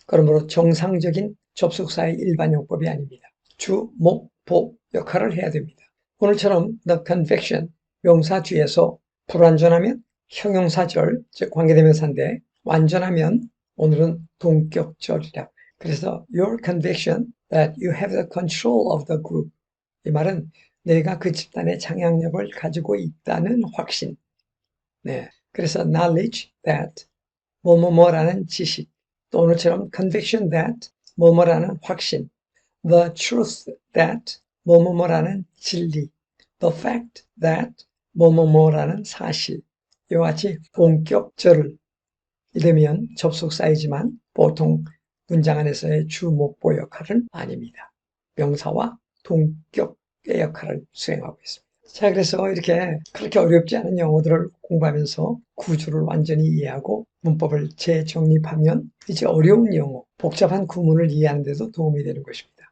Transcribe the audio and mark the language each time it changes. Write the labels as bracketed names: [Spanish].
[Korean] 그러므로 정상적인 접속사의 일반 용법이 아닙니다. 주, 목, 보 역할을 해야 됩니다. 오늘처럼 [English] the conviction, [Korean] 명사 뒤에서 불완전하면 형용사절, 즉 관계대명사인데 완전하면 오늘은 동격절이라. [English] 그래서 your conviction that you have the control of the group. [Korean] 이 말은 내가 그 집단의 장악력을 가지고 있다는 확신. 네. 그래서 [English] knowledge that [Korean] 뭐뭐뭐라는 지식. 또 오늘처럼 [English] conviction that [Korean] 뭐뭐라는 확신. [English] the truth that [Korean] 뭐뭐뭐라는 진리. [English] the fact that [Korean] 뭐뭐뭐라는 사실. 이와 같이 본격절을 이르면 접속사이지만 보통 문장 안에서의 주목보 역할은 아닙니다. 명사와 동격의 역할을 수행하고 있습니다. 자, 그래서 이렇게 그렇게 어렵지 않은 영어들을 공부하면서 구조를 완전히 이해하고 문법을 재정립하면 이제 어려운 영어, 복잡한 구문을 이해하는 데도 도움이 되는 것입니다.